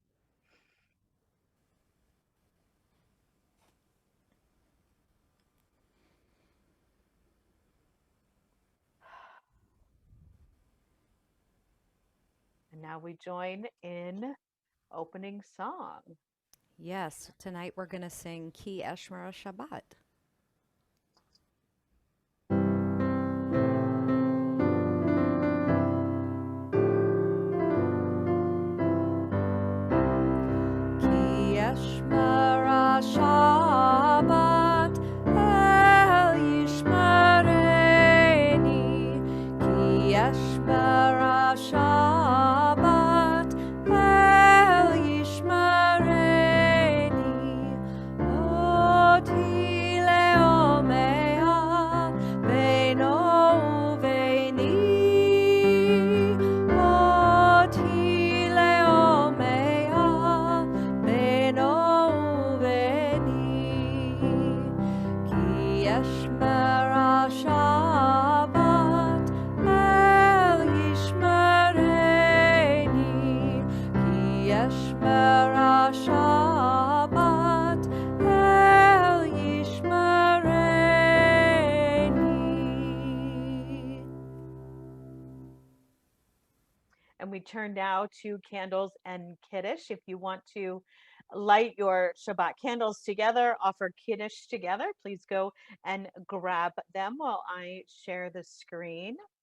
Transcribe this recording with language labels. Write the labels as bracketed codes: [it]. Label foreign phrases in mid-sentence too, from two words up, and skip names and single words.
[en] And now we join in opening song. Yes, tonight we're going to sing Ki Eshmera Shabbat. [he] כי אשמרה שבת אל ישמרני. כי אשמרה שבת אל ישמרני. אות היא לעולמי בינו וביני. אות היא לעולמי בינו וביני. כי אשמרה שבת אל ישמרני. כי אשמרה שבת אל ישמרני. [en] And we turn now to candles and Kiddush. If you want to light your Shabbat candles together, offer Kiddush together, please go and grab them while I share the screen.